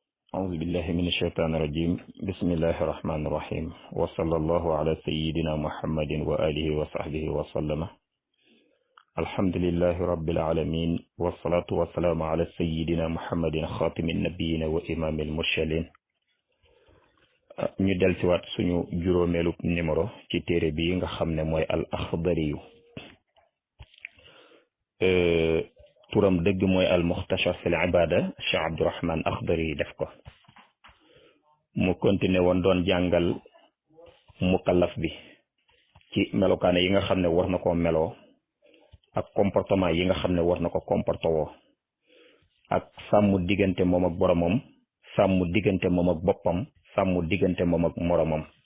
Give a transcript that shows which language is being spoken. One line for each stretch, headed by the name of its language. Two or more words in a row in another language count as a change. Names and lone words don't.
Arabic: أعوذ بالله من الشيطان الرجيم بسم الله الرحمن الرحيم وصلى الله على سيدنا محمد وآله وصحبه وسلم الحمد لله رب العالمين والصلاة والسلام على سيدنا محمد خاتم النبيين وإمام المرسلين
Wolof: ñu del ci wat suñu juróomeelu numéro ci téere bi nga xam ne mooy al axdariyu turam dëgg mooy
Arabic: المختصر في العبادة
Wolof: Cheikh Abdourahman Akhdari def ko mu continué woon doon jàngal mukallaf bi ci melokaane yi nga xam ne war na koo meloo ak comportement yi nga xam ne war na ko comporté woo ak sàmm diggante moom ak boromam sàmm diggante moom ak boppam sàmm diggante moom ak moromam